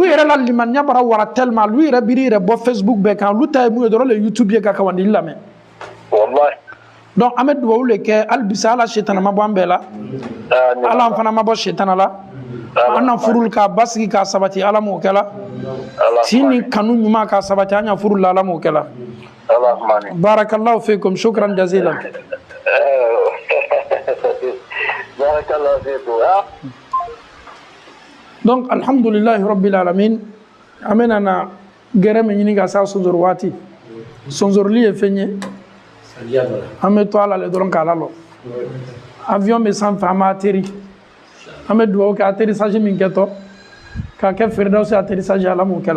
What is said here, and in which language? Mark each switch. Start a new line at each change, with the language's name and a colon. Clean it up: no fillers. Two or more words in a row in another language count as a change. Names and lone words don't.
Bambara: yɛrɛ la limaniya bara wara tellement olu yɛrɛ biri yɛrɛ bɔ Facebook bɛɛ kan olu ta ye mun ye dɔrɔn le YouTube ye ka kawandili lamɛn donc an bɛ dugawu le kɛ hali bisa ala shetana ma bɔ an bɛɛ la ala an fana ma bɔ shetana la an na furu k'a basigi k'a sabati ala m'o kɛla tin ni kanu ɲuman k'a sabati an ya furu la ala m'o kɛla
Arabic: بارك الله فيكم شكرا جزيلا
Bambara: donc
Arabic: الحمد لله رب العالمين
Bambara: an bɛna na gɛrɛ min ɲini ka s'a sɔnsɔrɔ waati sɔnsɔrɔli ye fɛn ye an bɛ to a la le dɔrɔn k'a lalɔ avion bɛ sanfɛ an b'a teri an bɛ dugawu kɛ atterrissage min kɛtɔ k'a kɛ Firdausi atterrissage ala m'o kɛla